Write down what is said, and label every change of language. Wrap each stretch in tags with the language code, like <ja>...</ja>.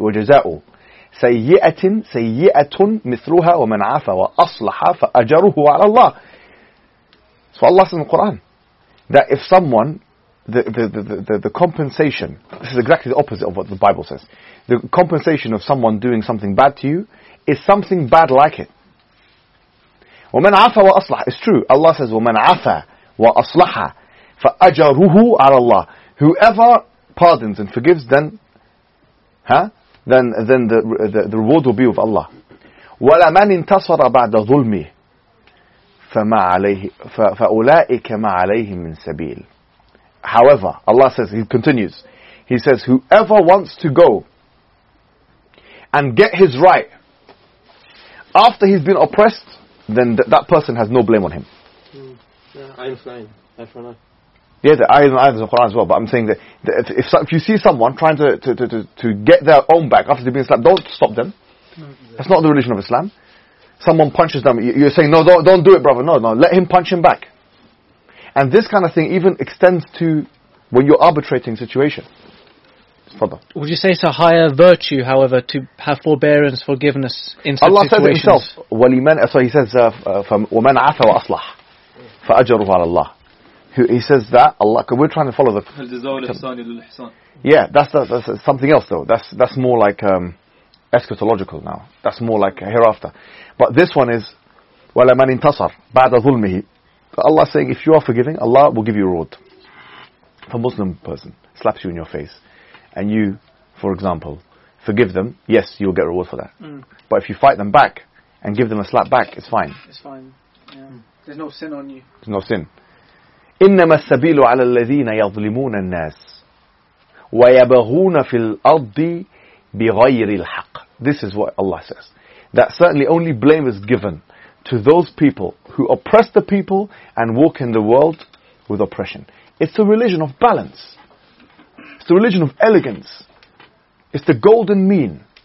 <ar>وَجَزَاءُ سَيِّئَةٍ سَيِّئَةٌ مِثْلُهَا وَمَنْ عَفَى وَأَصْلَحَ فَأَجَرُهُ عَلَى اللَّهِ.</ar> <en>So Allah says in the Quran that if someone... The compensation, this is exactly the opposite of what the Bible says. The compensation of someone doing something bad to you is something bad like it.</en> <ar>وَمَنْ عَفَى وَأَصْلَحَ. It's true.</ar> <en>Allah says, وَمَنْ عَفَى وَأَصْلَحَ فَأَجَرُهُ عَلَى اللَّهِ. Whoever pardons and forgives, then the reward will be with Allah.</en> <ar>وَلَمَنْ انْتَصَرَ بَعْدَ ظُلْمِهِ فَأُولَٰئِكَ مَا عَلَيْهِمْ مِنْ سَبِيلٍ.</ar> <en>However, Allah says, he continues, he says, whoever wants to go and get his right after he's been oppressed, then that person has no blame on him. Yeah, the eye and eye is in the Quran as well. But I'm saying that if you see someone trying to get their own back after they've been slapped, don't stop them. That's not the religion of Islam. Someone punches them, you're saying, no, don't do it, brother. No, let him punch him back. And this kind of thing even extends to when you're arbitrating situation. Father. Would you say it's a higher virtue, however, to have forbearance, forgiveness in such Allah situations? Allah says it himself.</en> <ar>So he says, وَمَنْ عَفَ وَأَصْلَحْ فَأَجَرُهُ عَلَى اللَّهِ.</ar> <en>He says that Allah, because we're trying to follow the that's something else though. That's more like eschatological now. That's more like hereafter. But this one is وَلَا مَنْ انتصر بَعْدَ ظُلْمِهِ. Allah is saying if you are forgiving, Allah will give you reward. If a Muslim person slaps you in your face and you, for example, forgive them, yes, you'll get reward for that. Mm. But if you fight them back and give them a slap back, it's fine. It's fine. Yeah. There's no sin on you. There's no sin.</en> <ar>إنما السبيل على الذين يظلمون الناس ويبغون في الأرض بغير الحق.</ar> <en>This is what Allah says. That certainly only blame is given to those people who oppress the people and walk in the world with oppression. It's a religion of balance. It's the religion of elegance. It's the golden mean.</en>